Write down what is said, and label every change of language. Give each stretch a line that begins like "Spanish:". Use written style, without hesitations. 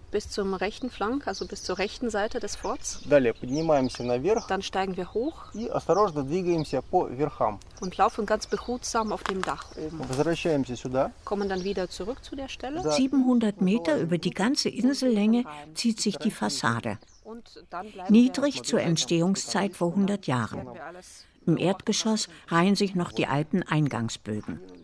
German: Bis zum rechten Flank, also bis zur rechten Seite des Forts.
Russian: Далее поднимаемся наверх.
German: Dann steigen wir hoch.
Russian: И осторожно двигаемся по верхам.
German: Und laufen ganz behutsam auf dem Dach oben.
Russian: Возвращаемся сюда.
German: Kommen dann wieder zurück zu der Stelle. 700 Meter über die ganze Insellänge zieht sich die Fassade. Niedrig zur Entstehungszeit vor 100 Jahren. Im Erdgeschoss reihen sich noch die alten Eingangsbögen.